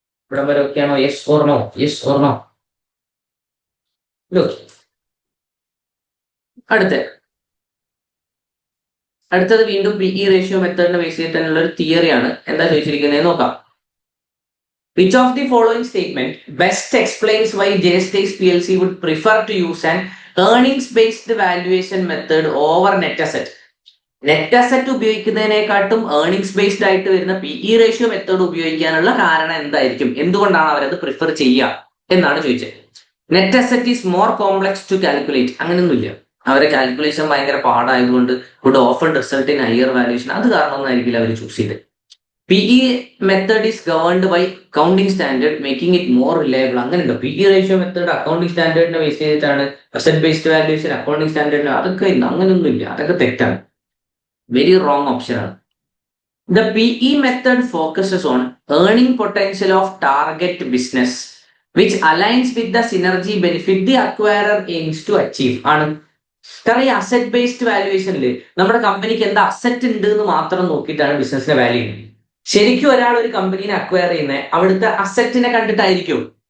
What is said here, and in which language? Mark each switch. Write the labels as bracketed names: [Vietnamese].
[Malayalam] ഇവിടെ വരെ ഓക്കെയാണോ? Yes or no? Yes or no? അടുത്തത് വീണ്ടും PE റേഷ്യോ മെത്തേഡിനെ ബേസ് ചെയ്തിട്ടുള്ള ഒരു തിയറിയാണ്. എന്താ ചോദിച്ചിരിക്കുന്നത് നോക്കാം. [English] Which of the following statement best explains why Jstays PLC would prefer to use an earnings based valuation method over net asset? [Malayalam] Net asset ഉപയോഗിക്കുന്നതിനെക്കാട്ടും earnings based ആയിട്ട് വരുന്ന PE ratio method ഉപയോഗിക്കാനുള്ള കാരണം എന്തായിരിക്കും? എന്തുകൊണ്ടാണ് അവരത് പ്രിഫർ ചെയ്യുക എന്നാണ് ചോദിച്ചത്. [English] Net asset is more complex to calculate. [Malayalam] അങ്ങനെയൊന്നുമില്ല. അവരെ കാൽക്കുലേഷൻ ഭയങ്കര പാടായതുകൊണ്ട് [English] Would often result in higher valuation. [Malayalam] അത് കാരണമൊന്നായിരിക്കില്ല അവർ ചൂസ് ചെയ്ത്. [English] PE method is governed by accounting standard making it more reliable. [Malayalam] അങ്ങനെയുണ്ടോ? PE ratio method accounting സ്റ്റാൻഡേർഡിനെ base ചെയ്തിട്ടാണ്. Asset based valuation accounting സ്റ്റാൻഡേർഡിന് അതൊക്കെ അങ്ങനെയൊന്നും ഇല്ല. അതൊക്കെ തെറ്റാണ്. വെരി റോങ് ഓപ്ഷൻ ആണ്. [English] The PE method focuses on earning potential of target business which aligns with the synergy benefit the acquirer aims to achieve ആണ്. [Malayalam] കാരണം ഈ അസറ്റ് ബേസ്ഡ് വാല്യുവേഷനിൽ നമ്മുടെ കമ്പനിക്ക് എന്താ അസറ്റ് ഉണ്ട് എന്ന് മാത്രം നോക്കിയിട്ടാണ് ബിസിനസിനെ വാല്യൂ ചെയ്യുന്നത്. ശരിക്കും ഒരാൾ ഒരു കമ്പനീനെ അക്വയർ ചെയ്യുന്നത് അവിടുത്തെ അസറ്റിനെ കണ്ടിട്ടായിരിക്കും.